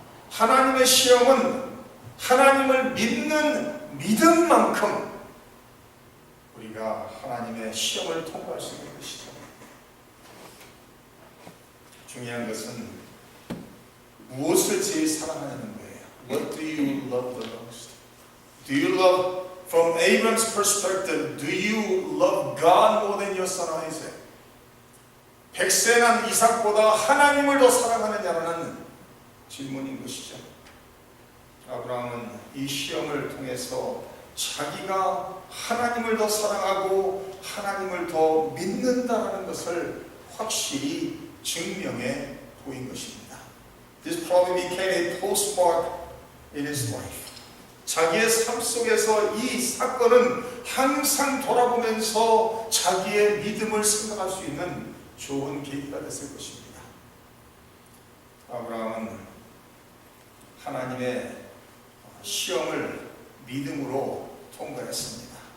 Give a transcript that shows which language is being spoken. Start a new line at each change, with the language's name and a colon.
Korean: 하나님의 시험은 하나님을 믿는 믿음만큼 우리가 하나님의 시험을 통과할 수 있는 것이죠. 중요한 것은 무엇을 제일 사랑하냐는 거예요.
English: What do you love the most? Do you love, from Abram's perspective, do you love God more than your son Isaac?
Korean: 백세 난 이삭보다 하나님을 더 사랑하느냐라는 질문인 것이죠. 아브라함은 이 시험을 통해서 자기가 하나님을 더 사랑하고 하나님을 더 믿는다는 것을 확실히 증명해 보인 것입니다.
English: This probably became a postmark in his life.
Korean: 자기의 삶 속에서 이 사건은 항상 돌아보면서 자기의 믿음을 생각할 수 있는 좋은 계기가 됐을 것입니다. 아브라함은 하나님의 시험을 믿음으로 통과했습니다.